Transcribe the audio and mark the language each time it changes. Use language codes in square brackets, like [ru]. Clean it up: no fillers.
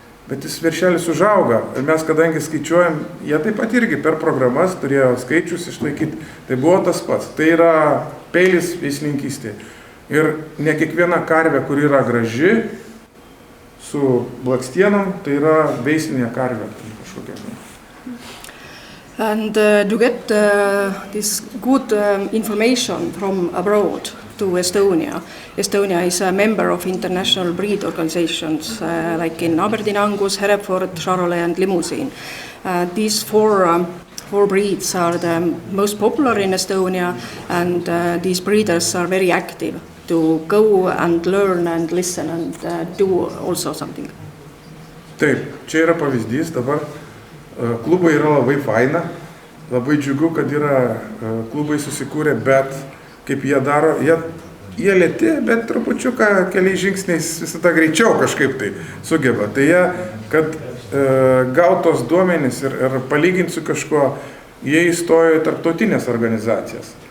[lt] Bet jis veršelis užauga. Ir mes, kadangi skaičiuojam, jie taip pat irgi per programas turėjo skaičius išlaikyti. Tai buvo tas pats. Tai yra peilis veislininkystėje. Ir ne kiekviena karvė, kur yra graži, su blakstienom, tai yra veislinė karvė. Kažkokia. [en] And to get this good information from abroad to Estonia. Estonia is a member of international breed organizations like in Aberdeen Angus, Hereford, Charolais and Limousin. These four breeds are the most popular in Estonia, and these breeders are very active to go and learn and listen and do also something. [lt] Taip, čia yra pavyzdys, dabar klubai yra labai faina, labai džiugu, kad yra klubai susikūrę, bet kaip jie daro, jie lėti, bet trupučiuką keliais žingsniais visada greičiau kažkaip tai sugeba. Tai jie, kad gautos duomenys ir palyginti su kažkuo, jie įstojo į tarptautinės organizacijas.